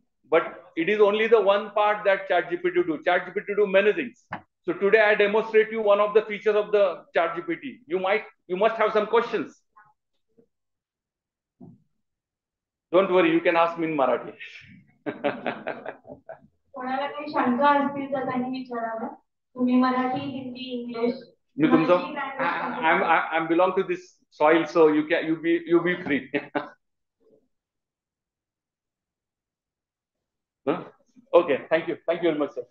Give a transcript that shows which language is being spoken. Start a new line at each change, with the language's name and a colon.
English: But it is only the one part that ChatGPT do. ChatGPT do many things. So today I demonstrate you one of the features of the ChatGPT. You must have some questions. Don't worry, you can ask me in Marathi.
Marathi: कोणाला काही शंका असतील तर त्यांनी विचारावं. तुम्ही Marathi, Hindi, English.
English: I'm belong to this soil, so you be free. Huh? Okay, thank you very much, sir.